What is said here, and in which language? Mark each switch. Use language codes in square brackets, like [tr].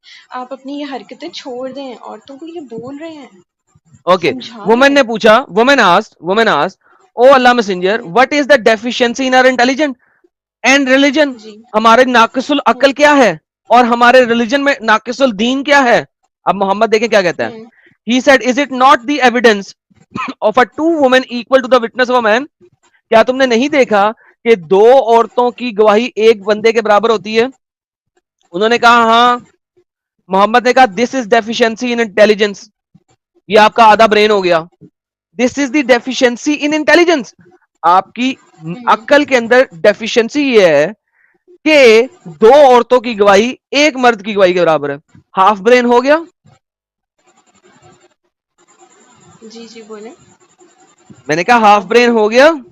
[ur] آپ اپنی یہ حرکتیں چھوڑ دیں, عورتوں کو یہ بول رہے ہیں, اوکے, سمجھا رہے وومن نے ہیں. پوچھا, [en] Woman asked, O Allah messenger, what is the deficiency in our intelligent and religion. [ur] جی ہمارے ناقص العقل کیا ہے اور ہمارے ریلیجن میں ناقص الدین کیا ہے. اب محمد دیکھیں کیا کہتا ہے. [en] He said, is it not the evidence of a two women equal to the witness of a man? [ur] کیا تم نے نہیں دیکھا کہ دو عورتوں کی گواہی ایک بندے کے برابر ہوتی ہے؟ انہوں نے کہا ہاں. محمد نے کہا [en] this is deficiency in intelligence. [ur] یہ آپ کا آدھا برین ہو گیا. [en] This is the deficiency in intelligence. [ur] آپ کی عقل کے اندر ڈیفیشنسی یہ ہے کہ دو عورتوں کی گواہی ایک مرد کی گواہی کے برابر ہے. ہاف برین ہو گیا. جی بولیں. میں نے کہا ہاف برین ہو گیا.